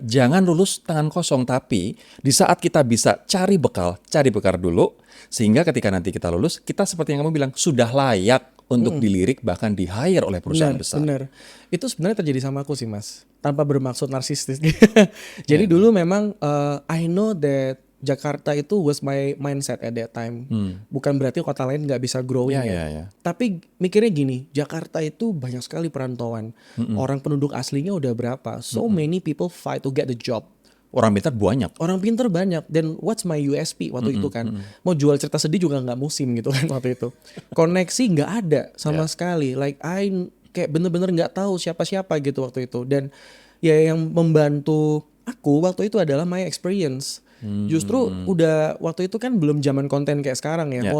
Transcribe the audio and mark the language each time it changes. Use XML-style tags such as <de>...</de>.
<id>Jangan lulus tangan kosong, tapi di saat kita bisa cari bekal dulu, sehingga ketika nanti kita lulus, kita seperti yang kamu bilang, sudah layak untuk dilirik bahkan di-hire oleh perusahaan besar. Benar. Itu sebenarnya terjadi sama aku sih mas, tanpa bermaksud narsistis.</id> <en>Jadi dulu memang I know that Jakarta itu was my mindset at that time.</en> <id>Bukan berarti kota lain nggak bisa growing ya. Tapi mikirnya gini, Jakarta itu banyak sekali perantauan. Orang penduduk aslinya udah berapa?</id> <en>So many people fight to get the job.</en> <id>Orang pintar banyak. Orang pintar banyak. Dan</id> <en>what's my USP</en> <id>waktu itu kan? Mau jual cerita sedih juga nggak musim gitu kan waktu itu. Koneksi nggak ada sama sekali. Like I kayak bener-bener nggak tahu siapa-siapa gitu waktu itu. Dan ya yang membantu aku waktu itu adalah</id> <en>my experience.</en> <id>Justru udah waktu itu kan belum zaman konten kayak sekarang ya.</id>